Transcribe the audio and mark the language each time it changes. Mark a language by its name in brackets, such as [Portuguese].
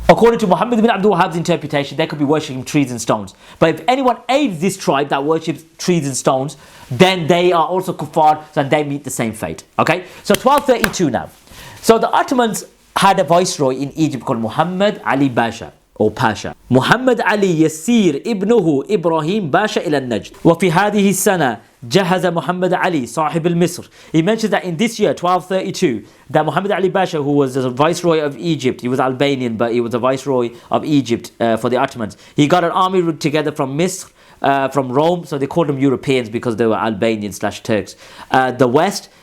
[English] According to Muhammad ibn Abdul Wahab's interpretation, they could be worshipping trees and stones. But if anyone aids this tribe that worships trees and stones, then they are also kuffar, so they meet the same fate. Okay? So 1232 now. So the Ottomans had a viceroy in Egypt called Muhammad Ali Basha, or Pasha. [Arabic] Muhammad Ali يسير ابنه إبراهيم باشا إلى النجد. وفي هذه السنة جهز محمد علي صاحب المصر. [English] He mentions that in this year 1232, that Muhammad Ali Basha, who was the viceroy of Egypt, he was Albanian, but he was the viceroy of Egypt for the Ottomans. He got an army together from Misr, from Rome, so they called them Europeans because they were Albanians / Turks. The West,